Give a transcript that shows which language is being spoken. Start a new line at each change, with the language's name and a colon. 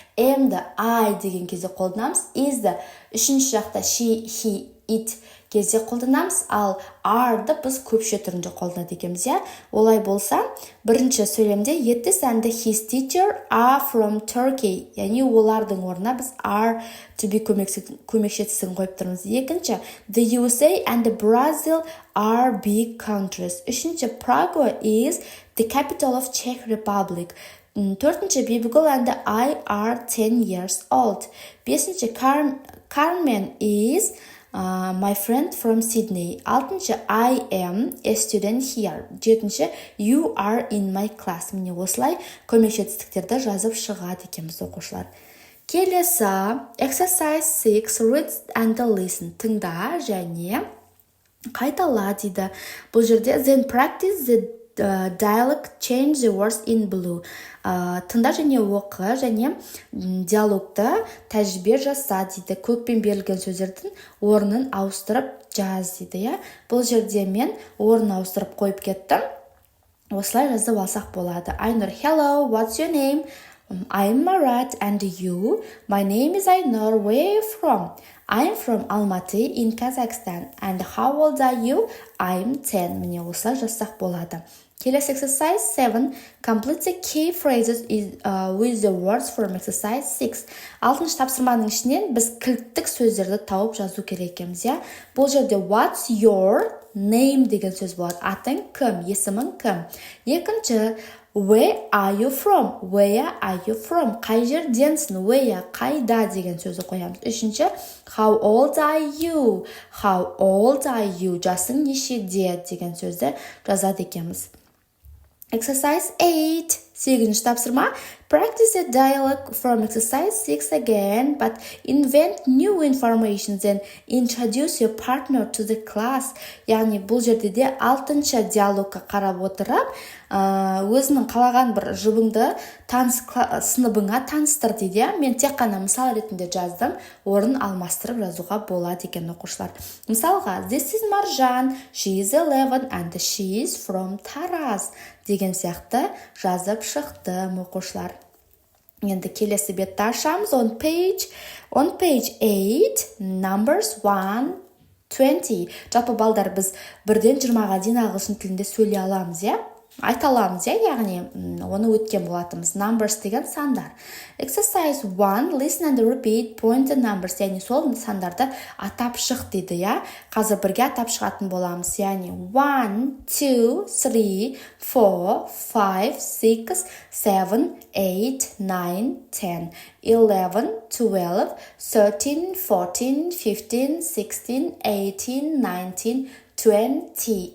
Kazakh: Am-ді I деген кезде қолданамыз. Is-ді үшінші жақта she, he, it кезде қолданамыз, ал are-ды біз көпше түрінде қолданады екенбіз. Олай болса, бірінші сөйлемде
English: Yetis and his teacher are from Turkey.
Kazakh: Яғни олардың орнына біз
English: are to be
Kazakh: көмекшетісін қойып тұрмыз. Екінші,
English: the USA and Brazil are big countries.
Kazakh: Үшінші,
English: Prague is the capital of Czech Republic. Төртінші, Bibigul and I are 10 years old. Бесінші, Carmen is my friend from Sydney.
Kazakh: Алтыншы,
English: I am a student here.
Kazakh: Жетінші,
English: you are in my class.
Kazakh: Міне осылай көмекші етістіктерді жазып шығады екенбіз оқушылар. Келесі,
English: exercise 6, read and listen.
Kazakh: Тыңда және қайтала дейді. Бұл жерде
English: then practice the dialogue, change the words in blue.
Kazakh: Тыңда және оқы және диалогты тәжірибе жаса дейді. Көкпен берілген сөздердің орнын ауыстырып жаз дейді. Бұл жерде мен орнын ауыстырып қойып кеттім. Осылай жазып алсақ болады. Айнұр,
English: hello, what's your name? I'm Marat, and you? My name is Ainur. Where are you from? I'm from Almaty in Kazakhstan. And how old are you? I'm 10.
Kazakh: Міне осылай жазсақ болады.
English: Келесі exercise 7. Complete the key phrases with the words from exercise 6.
Kazakh: Алтыншы тапсырманың ішінен біз кілттік сөздерді тауып жазу керек екенбіз. Бұл жерде
English: what's your name
Kazakh: деген сөз болады. Атың кім? Есімің кім?
English: Екінші, where are you from? Where are you from?
Kazakh: Қай жерденсің? Where, қайда деген сөзді қоямыз.
English: Үшінші, how old are you? How old are you?
Kazakh: Жасың нешеде деген сөзді жазады екенбіз. Exercise 8. Сегізінші тапсырма.
English: Practice a dialogue from exercise 6 again, but invent new information and introduce your partner to the class.
Kazakh: Яғни бұл жерде де алтыншы диалогқа қарап отырып, өзінің қалаған бір жұбыңды сыныбыңа таныстыр дейді. Мен тек қана мысал ретінде жаздым, орын алмастырып жазуға болады екен оқушылар. Мысалға,
English: this is Marjan, she is 11 and she is from Taraz
Kazakh: деген сияқты жазып шықты оқушылар. Енді келесі бетті ашамыз.
English: On page 8, numbers 1-20.
Kazakh: Жалпы балдар біз 1-ден 20-ға дейін ағылшын тілінде сөйлей аламыз, айта аламыз, яғни оны өткен болатымыз. Numbers деген сандар.
English: Exercise 1, listen and repeat, point the numbers.
Kazakh: Яғни сол сандарды атап шық дейді, Қазір бірге атап шығатын боламыз. Яғни 1, 2, 3, 4, 5, 6, 7, 8, 9, 10, 11, 12, 13, 14, 15, 16, 18, 19, 20.